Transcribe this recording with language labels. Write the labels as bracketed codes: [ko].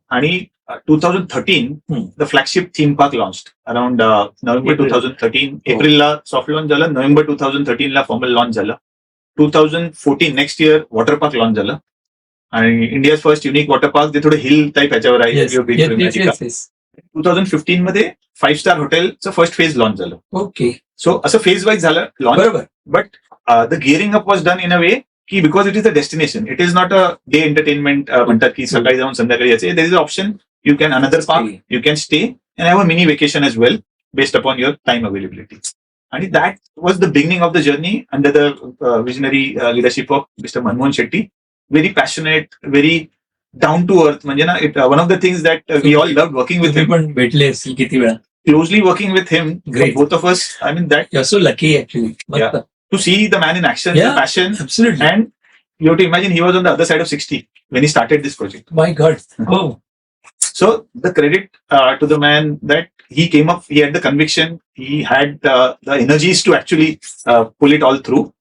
[en] And 2013, the flagship theme park launched around November April. 2013. April soft launch झालं. November 2013 formal launch झालं. 2014 next year water park launch झालं. आणि India's first unique water park, [mr] ते थोडं [en] hill type ह्याच्यावर आहे. Yes. You have been Yes, to yes, Magica. yes, yes. [mr] 2015 मध्ये 5-star हॉटेलचं फर्स्ट फेज लॉन्च झालं. [en] Okay. [mr] सो असं फेज वाईज झालं लॉन्च. बरोबर. [en] but the gearing up was done in a way की because it is the destination, it is not a day entertainment [mr] म्हणतात की सकाळी जाऊन संध्याकाळी यायचे. [en] There is option, you can another park, you can stay and have a mini vacation as well based upon your time availability. [mr] आणि [en] That was the beginning of the journey under the visionary leadership of mister Manmohan Shetty. Very passionate, very down to earth. [mr] म्हणजे ना, [en] it one of the things that we all love working with [mr] तुम्ही [en] हिम. [mr] पण भेटले असतील किती वेळा. [en] Closely working with him, Great. both of us. I mean, that You're so lucky actually. Yeah. to see the man in action, Yeah. the passion, Absolutely. and you have to imagine he was on the other side of 60 when he started this project. My God. Oh. So the credit to the man that he came up, he had the conviction, he had the energies to actually pull it all through.